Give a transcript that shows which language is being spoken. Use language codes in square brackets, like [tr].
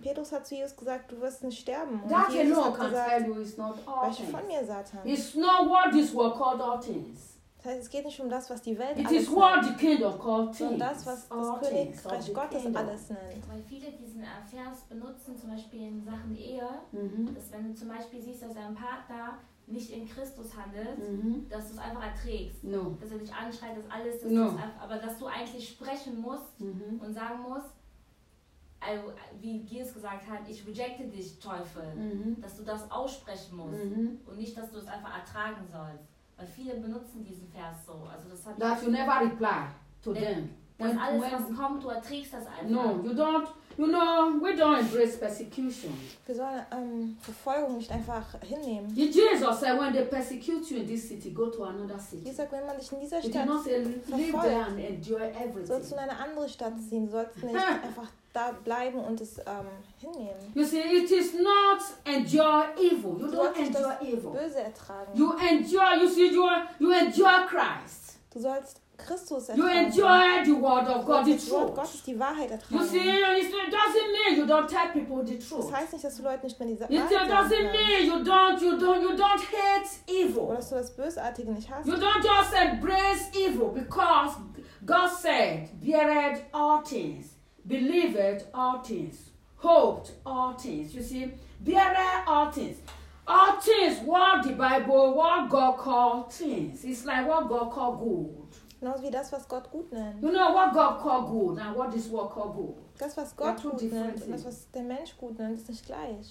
[de] Petrus hat zu Jesus gesagt, du wirst nicht sterben. Und that Jesus hat gesagt, weiche von mir, Satan. [en] It's not what this world called all things. [de] Das heißt, es geht nicht um das, was die Welt it alles nennt. [en] It is what the kingdom called things. [de] Sondern das, was das Königreich Gottes kingdom. Alles nennt. Weil viele diesen Vers benutzen, zum Beispiel in Sachen Ehe, mhm. dass wenn du zum Beispiel siehst, dass dein Partner nicht in Christus handelt, dass du es einfach erträgst. [en] No. [de] Dass er dich anschreit, dass alles ist. [en] No. [de] Aber dass du eigentlich sprechen musst und sagen musst, also, wie Gilles gesagt hat, ich rejecte dich, Teufel. Dass du das aussprechen musst und nicht, dass du es einfach ertragen sollst. Weil viele benutzen diesen Vers so. Also das hat [en] that you never reply to them. [de] Dass alles, was kommt, du erträgst das einfach. [en] No, you don't. You know, we don't embrace persecution. [de] Wir sollen Verfolgung nicht einfach hinnehmen. [en] Jesus said, when they persecute you in this city, go to another city. [de] Jesus sagt, wenn man dich in dieser Stadt verfolgt, sollst du in eine andere Stadt ziehen. Du sollst nicht einfach da bleiben und es hinnehmen. [en] You see, it is not endure evil. You don't endure evil. [de] Böse ertragen. [en] You endure. You see, you endure Christ. [de] Du sollst Christus [en] you enjoy the word of God, the truth. [de] Die Wahrheit ertragen. [en] You see, it doesn't mean you don't tell people the truth. [de] Das heißt nicht, dass du Leuten nicht mehr diese Wahrheit sagst. [en] It doesn't mean you don't hate evil. [de] Oder dass du das Bösartige nicht hast. [en] You don't just embrace evil because God said, beared all things, believed all things, hoped all things. You see, beared all things. All things, what the Bible, what God called things. It's like what God called good. [de] Genauso wie das, was Gott gut nennt. [en] You know what God called good and what this world called good. [de] Das, was Gott gut nennt und das, was der Mensch gut nennt, ist nicht gleich.